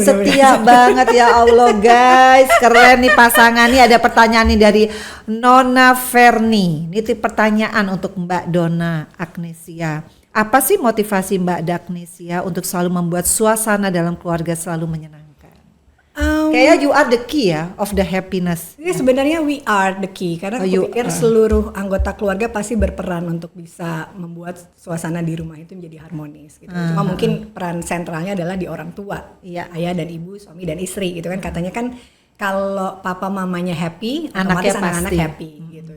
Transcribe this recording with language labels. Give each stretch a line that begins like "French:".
Indonesian: setia banget ya Allah guys. Keren nih pasangan nih. Ada pertanyaan nih dari Nona Ferni. Ini pertanyaan untuk Mbak Donna Agnesia. Apa sih motivasi Mbak Agnesia untuk selalu membuat suasana dalam keluarga selalu menyenangkan? Kayaknya
English: you are the key ya of the happiness.
Indonesian: Jadi sebenarnya
English: we are the key
Indonesian: karena aku pikir seluruh anggota keluarga pasti berperan untuk bisa membuat suasana di rumah itu menjadi harmonis gitu. Cuma mungkin peran sentralnya adalah di orang tua, ayah dan ibu, suami dan istri gitu kan. Katanya kan kalau papa mamanya happy, otomatis anak-anak happy gitu.